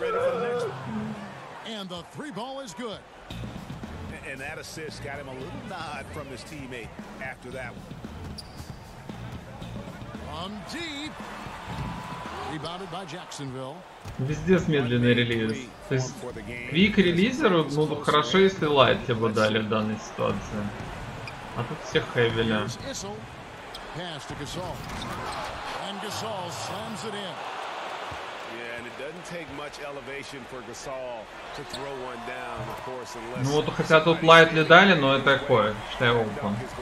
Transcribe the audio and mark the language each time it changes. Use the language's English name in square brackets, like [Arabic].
[English] And the three ball is good. And that assist got him a little nod from his teammate after that one. On deep. Rebounded by Jacksonville. [Russian] Везде медленный релиз. То есть квик релизеру, ну, хорошо, если лайт тебе дали в данной ситуации. А тут всех хэвили. [English] Pass to Gasol. And Gasol slams it in. Yeah, and it doesn't take much elevation for Gasol to throw one down, of course, unless. [Russian] Ну вот, хотя тут лайтли дали, но это такое, считай, опен.